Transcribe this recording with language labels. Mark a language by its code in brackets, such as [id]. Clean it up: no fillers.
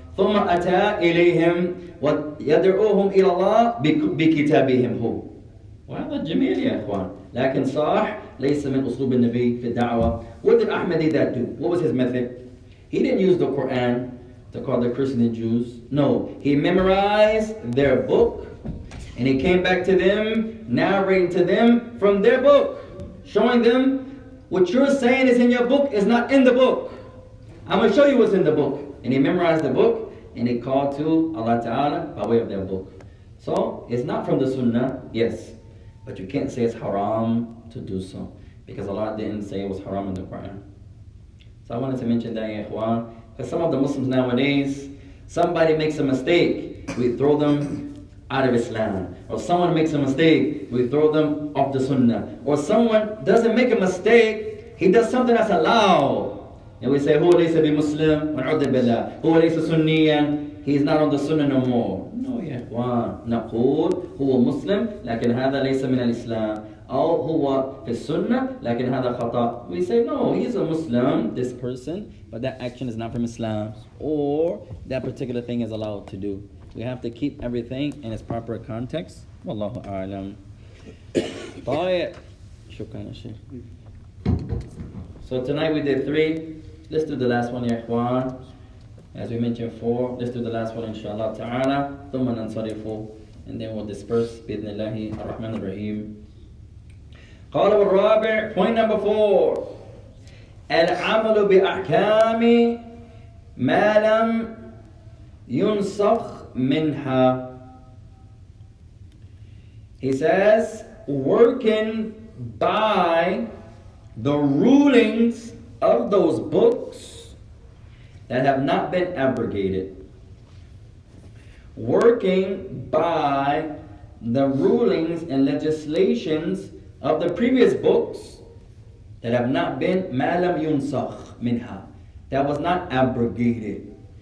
[ar] ثم أتى إليهم ويدعوهم إلى الله بكتابهم هو. وهذا جميل يا إخوان. لكن صح ليس من أسلوب النبي في الدعوة. [en] What did Ahmad Didat do? What was his method? He didn't use the Quran to call the Christians and Jews. No, he memorized their book and he came back to them, narrating to them from their book, showing them what you're saying is in your book is not in the book. I'm going to show you what's in the book. And he memorized the book and he called to Allah Ta'ala by way of their book. So, it's not from the Sunnah, yes. But you can't say it's haram to do so. Because Allah didn't say it was haram in the Quran. So I wanted to mention that, ya ikhwan. Because some of the Muslims nowadays, somebody makes a mistake, we throw them out of Islam. Or someone makes a mistake, we throw them off the Sunnah. Or someone doesn't make a mistake, he does something that's allowed. And we say, [ar] هو ليس بمسلم ونعوذ بالله. هو ليس سنيا. [en] He's not on the Sunnah no more. No, ya ikhwan. [ar] نقول هو مسلم لكن هذا ليس من الإسلام. أو هو في السنة لكن هذا خطأ. [en] We say, no, he's a Muslim, this person, but that action is not from Islam. Or that particular thing is allowed to do. We have to keep everything in its proper context. [ar] Wallahu a'lam. طيب. شكرا يا شيخ. [en] So tonight we did 3. Let's do the last one, ya ikhwan. As we mentioned 4, let's do the last one, inshallah ta'ala. [ar] ثم ننصرف, [en] and then we'll disperse [ar] بإذن الله الرحمن الرحيم. قال والرابع, [en] point number 4. [ar] العمل بأحكام ما لم ينسخ منها. [en] He says, working by the rulings of those books that have not been abrogated. Working by the rulings and legislations of the previous books that have not been [ar] مَا لَمْ يُنْسَخْ مِنْهَا, [en] that was not abrogated.